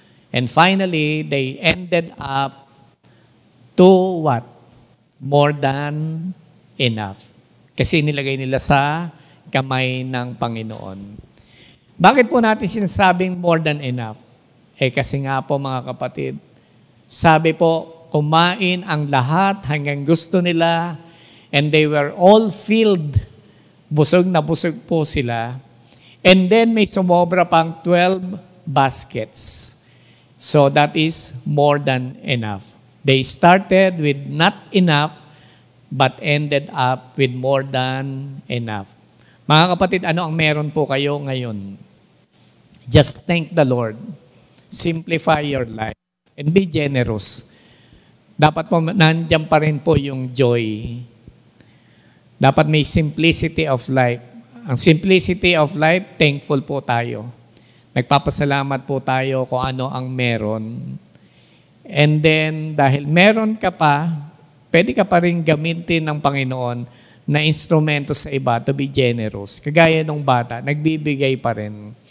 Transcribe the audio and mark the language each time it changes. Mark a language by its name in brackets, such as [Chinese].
[English] And finally, they ended up to what? More than enough. [Filipino] Kasi nilagay nila sa kamay ng Panginoon. Bakit po natin sinasabing more than enough? Kasi nga po mga kapatid, sabi po, kumain ang lahat hanggang gusto nila [English] and they were all filled. [Filipino] Busog na busog po sila. And then may sumobra pang 12 baskets. [English] So that is more than enough. They started with not enough, but ended up with more than enough. [Filipino] Mga kapatid, ano ang meron po kayo ngayon? [English] Just thank the Lord. Simplify your life. And be generous. [Filipino] Dapat po nandiyan pa rin po yung joy. Dapat may [English] simplicity of life. Ang simplicity of life, thankful [Filipino] po tayo. Nagpapasalamat po tayo kung ano ang meron. And then, dahil meron ka pa, pwede ka pa rin gamitin ng Panginoon na instrumento sa iba [English] to be generous. [Filipino] Kagaya ng bata, nagbibigay pa rin.